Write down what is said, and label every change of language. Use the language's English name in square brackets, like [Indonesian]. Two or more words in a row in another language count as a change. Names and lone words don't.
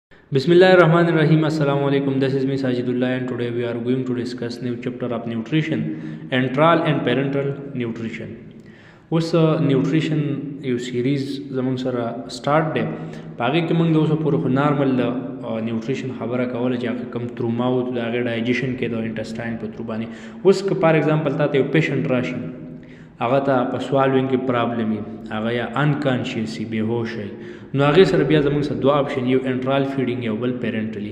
[Arabic] بسم الله الرحمن الرحيم. السلام عليكم. [English] This is me Sajidullah and today we are going to discuss new chapter of nutrition, enteral and parenteral nutrition. [Pashto] اوس نیوټریشن یو سیریز زمونږ سره سٹارټ دی په هغې کې موږ د اوسه پورې خو نارمل د نیوټریشن خبره کوله چې هغه کوم [English] through mouth [Pashto] د هغې ډایجیشن کېده انټسټاین په ترو باندې. اوس که [English] for example [Pashto] تا ته یو پیشنټ راشي هغه ته په سوالوینګ کې پرابلم وي هغه یا انکانشیس وي بېهوش وي نو هغې سره بیا زموږ سره دوه آپشن یو [English] enteral feeding [Pashto] یو بل پیرنټلی.